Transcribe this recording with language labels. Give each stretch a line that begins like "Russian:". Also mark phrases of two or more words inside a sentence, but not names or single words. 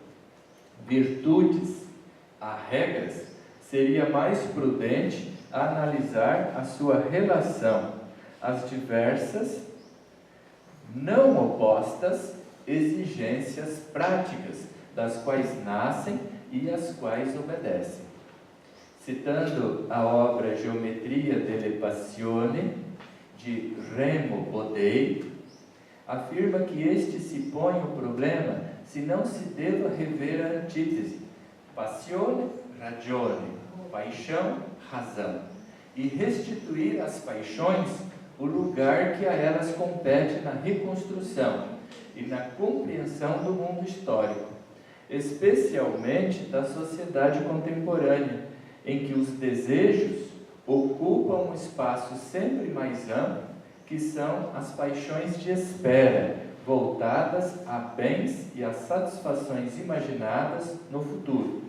Portuguese: virtudes a regras, seria mais prudente analisar a sua relação às diversas, não opostas, exigências práticas, das quais nascem e às quais obedecem. Citando a obra Geometria delle Passioni, de Remo Bodei, afirma que este se põe o problema se não se deva rever a antítese
Italian: passione, ragione,
Portuguese: paixão, razão, e restituir às paixões o lugar que a elas compete na reconstrução e na compreensão do mundo histórico, especialmente da sociedade contemporânea, em que os desejos ocupam um espaço sempre mais amplo, que são as paixões de espera, voltadas a bens e a satisfações imaginadas no futuro.